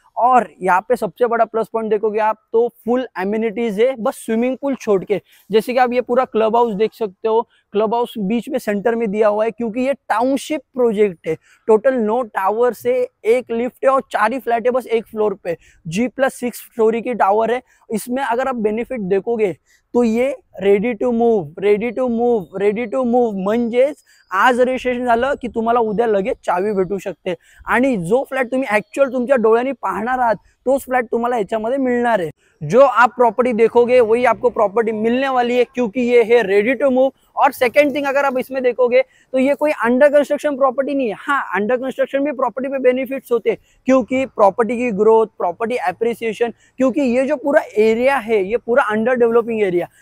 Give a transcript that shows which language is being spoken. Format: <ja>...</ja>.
<hi>और यहाँ पे सबसे बड़ा प्लस पॉइंट देखोगे आप तो फुल एमिनिटीज है, बस स्विमिंग पूल छोड़ के। जैसे कि आप ये पूरा क्लब हाउस देख सकते हो, क्लब हाउस बीच में सेंटर में दिया हुआ है, क्योंकि ये टाउनशिप प्रोजेक्ट है। टोटल 9 टावर से 1 लिफ्ट है और 4 ही फ्लैट है बस एक फ्लोर पे। G+6 स्टोरी की टावर है। इसमें अगर आप बेनिफिट देखोगे तो ये ready to move,</hi> <mr>ready to move, ready to move म्हणजेच आज रजिस्ट्रेशन झालं की तुम्हाला उद्या लगेच चावी भेटू शकते आणि जो फ्लॅट तुम्ही ऍक्च्युअल तुमच्या डोळ्यांनी पाहणार आहात तोच फ्लैट तुम्हाला याच्यामध्ये</mr> <hi>मिलना है। जो आप प्रॉपर्टी देखोगे वही आपको प्रॉपर्टी मिलने वाली है, क्योंकि ये है रेडी टू मूव। और सेकंड थिंग, अगर आप इसमें देखोगे तो ये कोई अंडर कंस्ट्रक्शन प्रॉपर्टी नहीं है। हाँ, अंडर कंस्ट्रक्शन भी प्रॉपर्टी पे बेनिफिट्स होते हैं, क्योंकि प्रॉपर्टी की ग्रोथ, प्रॉपर्टी एप्रिसिएशन, क्योंकि ये जो पूरा एरिया है ये पूरा अंडर डेवलपिंग एरिया।</hi>